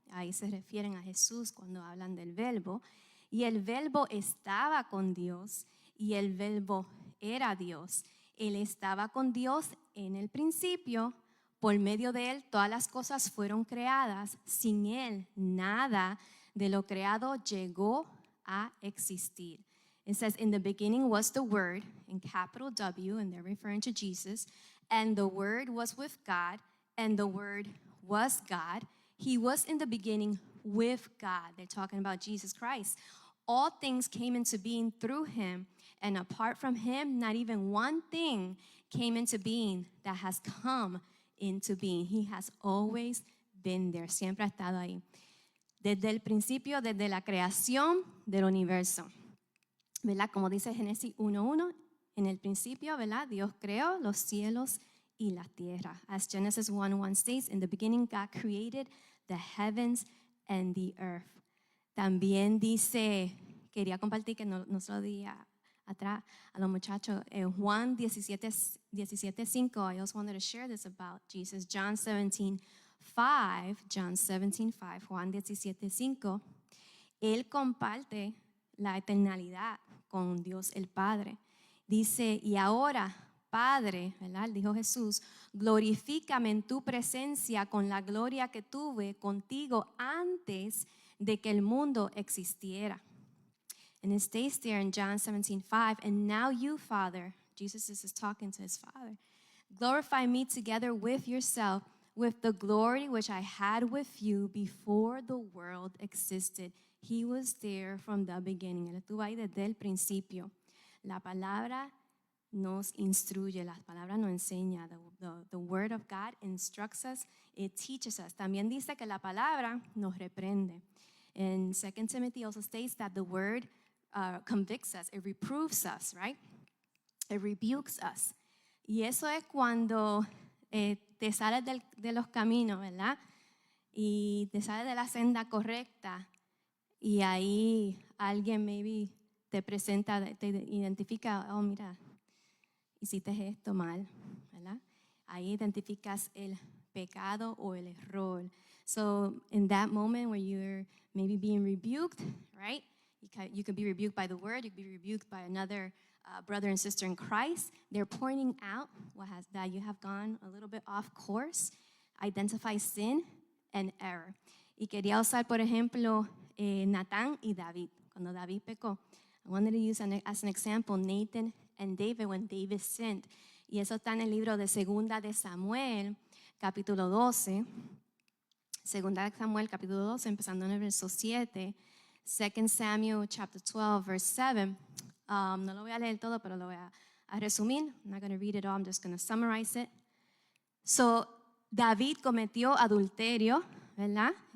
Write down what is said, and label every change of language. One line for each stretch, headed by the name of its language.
Spanish: Ahí se refieren a Jesús cuando hablan del verbo. Y el verbo estaba con Dios y el verbo era Dios. Él estaba con Dios en el principio. Por medio de Él todas las cosas fueron creadas. Sin Él nada de lo creado llegó a existir.
English: It says, in the beginning was the Word, in capital W, and they're referring to Jesus, and the Word was with God, and the Word was God. He was in the beginning with God. They're talking about Jesus Christ. All things came into being through Him, and apart from Him, not even one thing came into being that has come into being. He has always been there.
Spanish: Siempre ha estado ahí. Desde el principio, desde la creación del universo. ¿Verdad? Como dice Génesis 1:1, en el principio, ¿verdad? Dios creó los cielos y la tierra.
English: As Genesis 1:1 states, in the beginning God created the heavens and the earth.
Spanish: También dice, quería compartir que no se lo di atrás a los muchachos, en Juan 17:5, I also wanted to share this about Jesus. John 17:5, Juan 17:5, Él comparte la eternalidad con Dios el Padre. Dice, y ahora, Padre, ¿verdad? Dijo Jesús, glorifícame en tu presencia con la gloria que tuve contigo antes de que el mundo existiera.
English: And it states there in John 17:5, and now you, Father, Jesus is talking to his Father, glorify me together with yourself, with the glory which I had with you before the world existed. He was there from the beginning.
Spanish: Él estuvo ahí desde el principio. La palabra nos instruye, la palabra nos enseña.
English: The word of God instructs us, it teaches us.
Spanish: También dice que la palabra nos reprende.
English: And 2 Timothy also states that the word convicts us, it reproves us, right? It rebukes us.
Spanish: Y eso es cuando te sales de los caminos, ¿verdad? Y te sales de la senda correcta y ahí alguien maybe te presenta, te identifica, oh mira, hiciste esto mal, ¿verdad? Ahí identificas el pecado o el error.
English: So in that moment where you're maybe being rebuked, right? You could be rebuked by the word, you could be rebuked by another brother and sister in Christ. They're pointing out that you have gone a little bit off course, identify sin and error.
Spanish: Y quería usar, por ejemplo, Natán y David, cuando David pecó.
English: I wanted to use as an example Nathan and David when David sinned.
Spanish: Y eso está en el libro de Segunda de Samuel, capítulo 12. Segunda de Samuel, capítulo 12, empezando en el verso 7. 2 Samuel chapter 12, verse 7. No lo voy a leer todo, pero lo voy a a resumir.
English: I'm not going to read it all, I'm just going to summarize it.
Spanish: So, David cometió adulterio, ¿verdad?